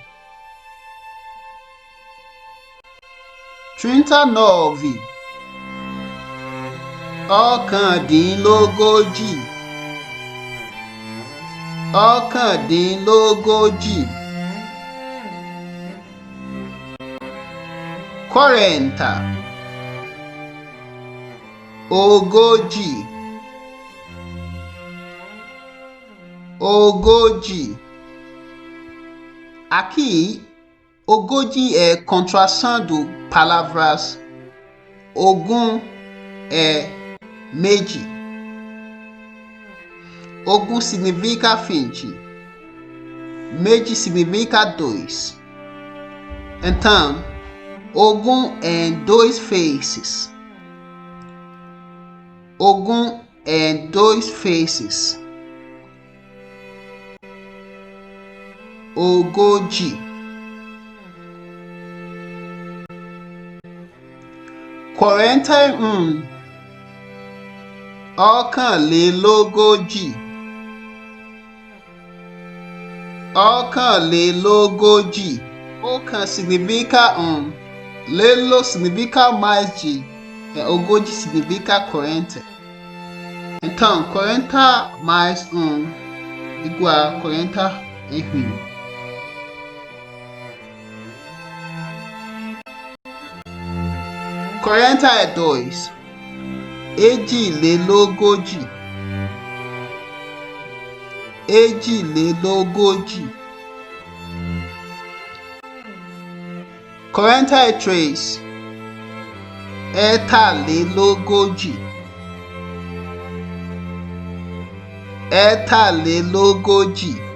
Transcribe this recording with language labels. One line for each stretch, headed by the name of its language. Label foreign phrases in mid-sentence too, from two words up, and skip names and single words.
Yoruba: 39 ọ̀kàndínlógójì ọ̀kàndínlógójì 40 ogójì ogójì.
Portuguese: Aqui, ogójì é contração do palavras ogún é méjì. Ogún significa 20. Méjì significa 2. Então, ogún em 2 vezes. Ogún em 2 vezes. Ogójì.
Yoruba: 41 ọ̀kànlélógójì ọ̀kànlélógójì.
Portuguese: Ọ̀kan significa lélo significa mais de ogójì significa 40. Então 40 mais 1 igual a 41. Quarenta é 2
Yoruba: èjìlélógójì èjìlélógójì. 43 ẹ̀tàlélógójì ẹ̀tàlélógójì.